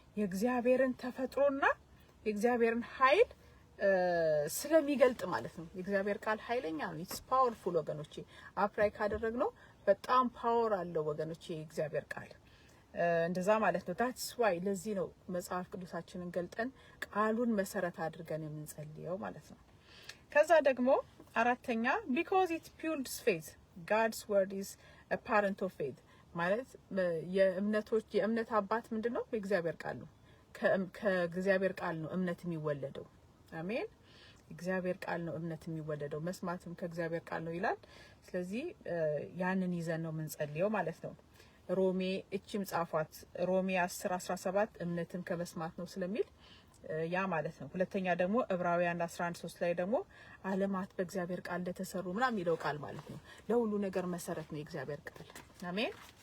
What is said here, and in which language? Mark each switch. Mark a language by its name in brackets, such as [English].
[Amharic] የእግዚአብሔርን ተፈጥሮና የእግዚአብሔርን ኃይል ስለሚገልጥ ማለት ነው። የእግዚአብሔር ቃል ኃይለኛ ነው። [English] it's powerful [Amharic] ወገኖቼ። አፕላይ ካደረግነው በጣም ፓወር አለው ወገኖቼ የእግዚአብሔር ቃል እንደዛ ማለት ነው። [English] that's why [Amharic] ለዚህ ነው መጽሐፍ ቅዱሳችንን ገልጠን ቃሉን መሰረት አድርገን የምንጸልየው ማለት ነው። ከዛ ደግሞ አራተኛ [English] because it builds faith. God's word is a parent of faith [Amharic] ማለት የእምነት አባት ምንድነው? የእግዚአብሔር ቃል ነው። ከእግዚአብሔር ቃል ነው እምነት የሚወለደው። አሜን። እግዚአብሔር ቃል ነው እምነት የሚወለደው፣ መስማትም ከእግዚአብሔር ቃል ነው ይላል። ስለዚህ ያንን ይዘን ነው የምንጸልየው ማለት ነው። ሮሜ እቺም ጻፏት ሮሜ 10:17 እምነትን ከመስማት ነው ስለሚል ያ ማለት ነው። ሁለተኛ ደግሞ ዕብራውያን 11:3 ላይ ደግሞ ዓለማት በእግዚአብሔር ቃል እንደተሰሩ ምናምን የሚለው ቃል ማለት ነው። ለሁሉ ነገር መሰረት ነው የእግዚአብሔር ቃል። አሜን።